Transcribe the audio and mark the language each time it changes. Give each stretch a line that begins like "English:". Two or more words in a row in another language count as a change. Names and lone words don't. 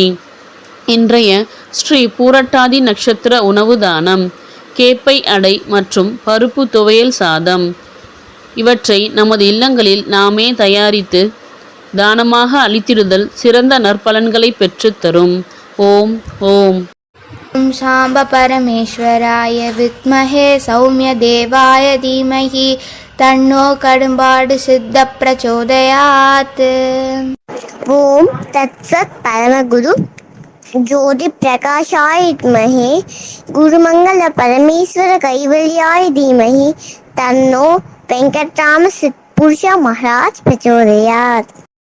Tamil: இன்றைய ஸ்ரீ பூரட்டாதி நட்சத்திர உணவு தானம் கேப்பை அடை மற்றும் பருப்பு துவையல் சாதம். இவற்றை நமது இல்லங்களில் நாமே தயாரித்து தானமாக அளித்திடுதல் சிறந்த நற்பலன்களை பெற்றுத்தரும். ஓம் ஓம்.
Sanskrit: ॐ शाम्ब परमेश्वराय विद्महे सौम्यदेवाय धीमहि तन्नो कड़म्बाडु सिद्ध प्रचोदयात्. ओम तत्सत् परमगुरु ज्योति प्रकाशाय विद्महे गुरुमंगल परमेश्वर कैवल्याय धीमहि तन्नो वेंकटराम सिद्धपुरुष महाराज प्रचोदयात्.